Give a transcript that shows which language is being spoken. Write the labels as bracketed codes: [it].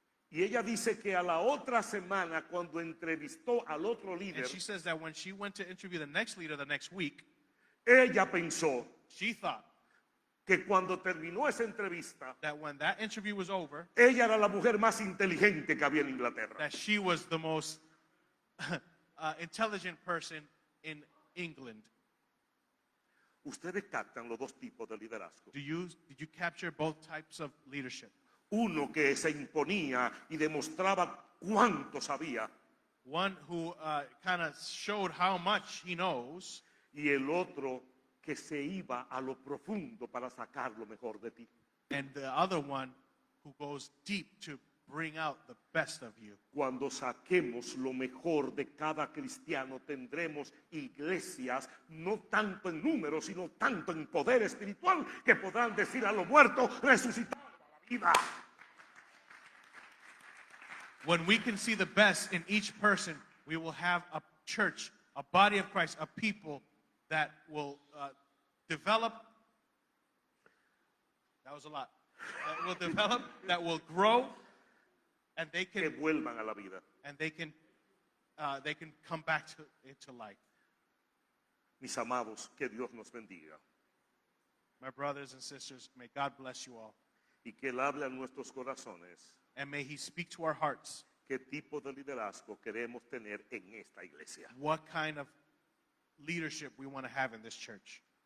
[es] Y ella dice que a la otra semana, cuando entrevistó al otro líder, [en] And she says that when she went to interview the next leader the next week, [es] ella pensó [en] she thought [es] que cuando terminó esa entrevista, [en] that when that interview was over, [es] ella era la mujer más inteligente que había en Inglaterra. [en] that she was the most intelligent person in England. [es] Ustedes captan los dos tipos de liderazgo. [en] Did you capture both types of leadership? [es] Uno que se imponía y demostraba cuánto sabía, [en] One who kind of showed how much he knows, [es] y el otro que se iba a lo profundo para sacar lo mejor de ti. [en] and the other one who goes deep to bring out the best of you. [es] Cuando saquemos lo mejor de cada cristiano, tendremos iglesias, no tanto en número, sino tanto en poder espiritual, que podrán decir a los muertos, resucitados a la vida. [en] When we can see the best in each person, we will have a church, a body of Christ, a people that will develop. That was a lot. That will develop, that will grow, and they [es] Que [en] can [es] vuelvan a la vida. [en] they can come back into life. [es] Mis amados, que Dios nos bendiga [en] My brothers and sisters, may God bless you all, [es] y que Él hable a nuestros corazones. [en] and may He speak to our hearts. [es] ¿Qué tipo de liderazgo queremos tener en esta iglesia? [en] What kind of leadership we want to have in this church?